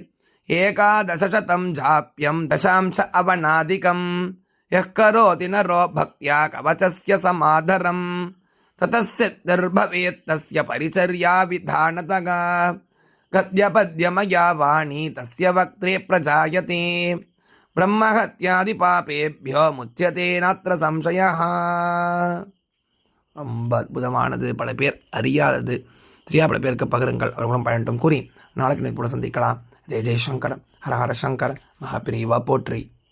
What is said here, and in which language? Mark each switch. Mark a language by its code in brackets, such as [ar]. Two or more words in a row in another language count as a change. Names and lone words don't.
[sa] एकादशशतं जाप्यं दशांश अवनादिकं यः करोति नरो भक्त्या कवचस्य समादरं ततः सिद्धिर्भवेत् तस्य परिचर्या विधानतगा। गद्यपद्यमया वाणी तस्य वक्त्रे प्रजायते ब्रह्महत्यादिपापेभ्यो मुच्यते नात्र संशयः। [ta] ரொம்ப அற்புதமானது, பல பேர் அறியாதது. தெரியாத பல பேருக்கு பகிருங்கள், அவர்களும் பயன்ட்டும் கூறி நாளைக்கு கூட சந்திக்கலாம். ஜெய் ஜெய்சங்கர், ஹர ஹர சங்கர், மகாபிரிவா போற்றி.